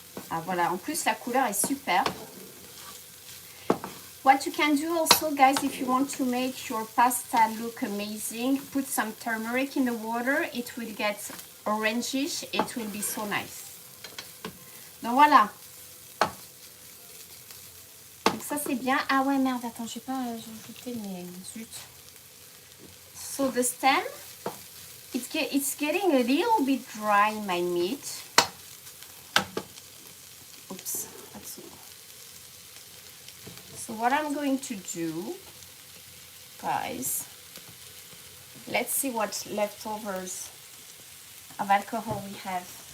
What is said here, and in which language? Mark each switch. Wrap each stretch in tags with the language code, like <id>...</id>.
<fr>Ah voilà, en plus la couleur est super.</fr> <en>What you can do also, guys, if you want to make your pasta look amazing, put some turmeric in the water. It will get orangish. It will be so nice.</en> <fr>Donc voilà. Donc ça c'est bien. Ah ouais, merde, attends, j'ai pas ajouté mes zut.</fr> <en>So the stem, it's getting a little bit dry, my meat. Oops, that's it. So what I'm going to do, guys, let's see what leftovers of alcohol we have.</en>